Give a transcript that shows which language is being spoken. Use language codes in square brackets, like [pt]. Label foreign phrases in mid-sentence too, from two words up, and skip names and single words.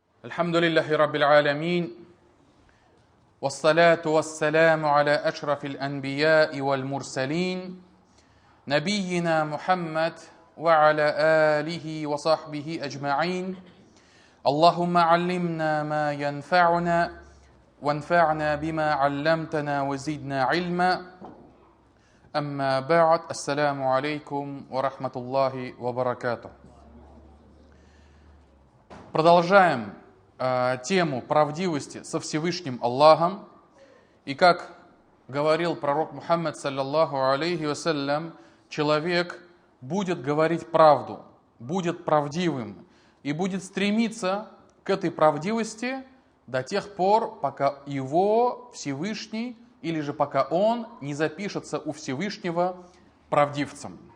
[ar] الحمد لله رب العالمين والصلاة والسلام على أشرف الأنبياء والمرسلين نبينا محمد وعلى آله وصحبه أجمعين اللهم علمنا ما ينفعنا وانفعنا بما علمتنا وزدنا علما أما بعد السلام عليكم ورحمة الله وبركاته. [ru] Продолжаем тему правдивости со Всевышним Аллахом. И как говорил пророк Мухаммад, [ar] صلى الله عليه وسلم, [ru] человек будет говорить правду, будет правдивым и будет стремиться к этой правдивости до тех пор, пока его Всевышний, или же пока он не запишется у Всевышнего правдивцем.